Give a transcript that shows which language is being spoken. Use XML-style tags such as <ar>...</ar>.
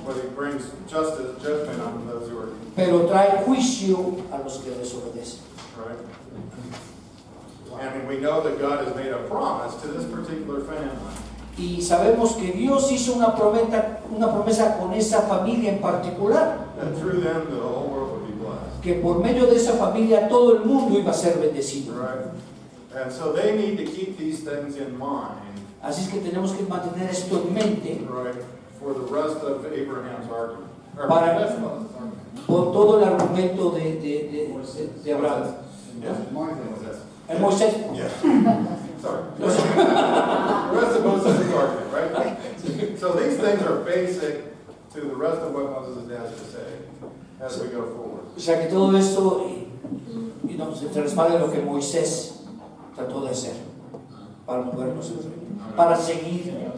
<en>but He brings judgment on those who are,</en> <es>pero trae juicio a los que desobedecen.</es> <en>right? And we know that God has made a promise to this particular family.</en> <es>Y sabemos que Dios hizo una promesa con esa familia en particular,</es> <en>That through them, the whole world would be blessed.</en> <es>que por medio de esa familia todo el mundo iba a ser bendecido.</es> <en>Right? And so they need to keep these things in mind,</en> <es>Así es que tenemos que mantener esto en mente</es> <en>right, for the rest of Abraham's argument. Or</en> <es>Para-</es> <en>that's not his argument.</en> <es>por todo el argumento de Abraham.</es> <en>Yeah, Moisés.</en> <es>El Moisés.</es> <en>Yeah. Sorry. The rest of Moses' argument, right? So these things are basic to the rest of what Moses has to say as we go forward.</en> <es>O sea que todo esto se respalda en lo que Moisés trató de hacer para movernos, para seguir.</es>